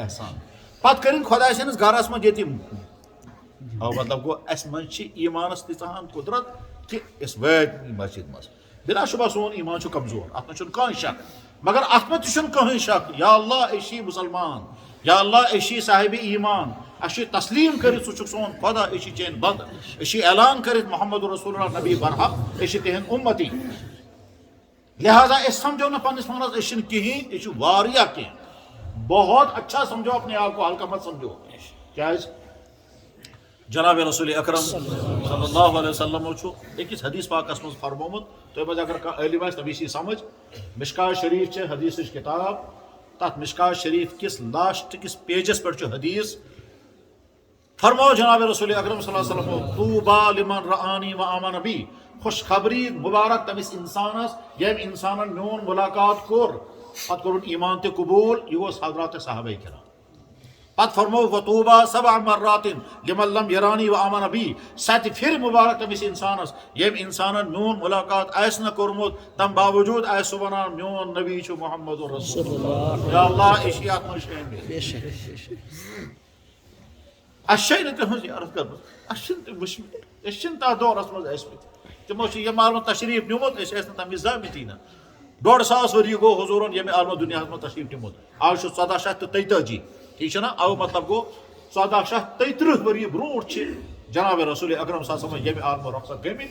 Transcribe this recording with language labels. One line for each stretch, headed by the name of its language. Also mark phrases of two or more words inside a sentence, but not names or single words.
Kashmiri: احسان پتہٕ کٔرِنۍ خۄداے سٕنٛدِس گرس منٛز ییٚتہِ مطلب گوٚو اسہِ منٛز چھِ ایٖمانس تیٖژاہ قُدرت کہِ أسۍ وٲتۍ مسجد منٛز بِلا شُبہ سون ایٖمان چھُ کمزور اتھ منٛز چھُنہٕ کٕہٕنۍ شک مگر اتھ منٛز تہِ چھُنہٕ کٕہٕنۍ شک
Arabic: یا اللہ
Kashmiri: أسۍ چھِ مُسلمان
Arabic: یا اللہ
Kashmiri: أسۍ چھِ صاحبِ ایٖمان اسہِ چھُ تسلیٖم کٔرِتھ ژٕ چھُکھ سون خۄدا أسۍ چھِ چٲنۍ بنٛد أسۍ چھِ اعلان کٔرِتھ محمد
Arabic: رسول اللہ
Kashmiri: نبی برحق أسۍ چھِ تِہنٛدۍ اُمتی لہٰذا أسۍ سمجھو نہٕ پننِس پانس أسۍ چھِنہٕ کِہینۍ أسۍ چھِ واریاہ کینٛہہ
Urdu: بہت اچھا سمجھو اپنے آپ کو ہلکا مت سمجھو
Kashmiri: کیٛازِ جناب رسول اکرم صلی
Arabic: اللہ علیہ وسلمو
Kashmiri: چھُ أکِس حدیث پاکس منٛز فرمومُت تۄہہِ منٛز اگر کانٛہہ عٲلِم آسہِ تٔمِس یی سمجھ مشکات شریٖف چھِ حدیثٕچ کِتاب تتھ مشکات شریٖف کِس لاسٹ کِس پیجس پٮ۪ٹھ چھُ حدیث فرمو جناب رسول اکرم
Arabic: صلی اللہ علیہ وسلمو طوبیٰ لمن رآنی وآمن بی
Kashmiri: خوش خبری مبارک تٔمِس انسانس ییٚمۍ انسانن میون ملاقات کوٚر پتہٕ کوٚرُن ایٖمان تہِ قبوٗل یہِ اوس حضرات صحابہ کرام پتہٕ فرمو
Arabic: وطوبیٰ 7 مرات لمن لم یرانی وآمن بی
Kashmiri: 7 پھِرِ مبارک تٔمِس انسانس ییٚمۍ انسانن میون ملاقات آسہِ نہٕ کوٚرمُت تمہِ باوجوٗد آسہِ سُہ ونان میون نبی چھُ محمد رسول اللہ
Arabic: یا اللہ
Kashmiri: أسۍ چھِ اتھ منٛز شٲمِل اسہِ چھے نہٕ تِہنٛز یارت کٔرمٕژ اسہِ چھِنہٕ تِم وٕچھمٕتۍ أسۍ چھِنہٕ تتھ دورس منٛز ٲسمٕتۍ تِمو چھِ ییٚمہِ عالمہٕ تشریٖف نیوٗمُت أسۍ ٲسۍ نہٕ تمہِ وِزِ زامٕتی نہٕ 150 ؤری گوٚو حضوٗرن ییٚمہِ عالمہٕ دُنیاہس منٛز تشریٖف نیوٗمُت آز چھُ 1443 ٹھیٖک چھُ نا اَوٕ مطلب گوٚو 1433 ؤری برونٛٹھ چھِ جناب رسول اکرم
Arabic: صلی اللہ علیہ وسلم
Kashmiri: ییٚمہِ عالمہٕ رۄخصت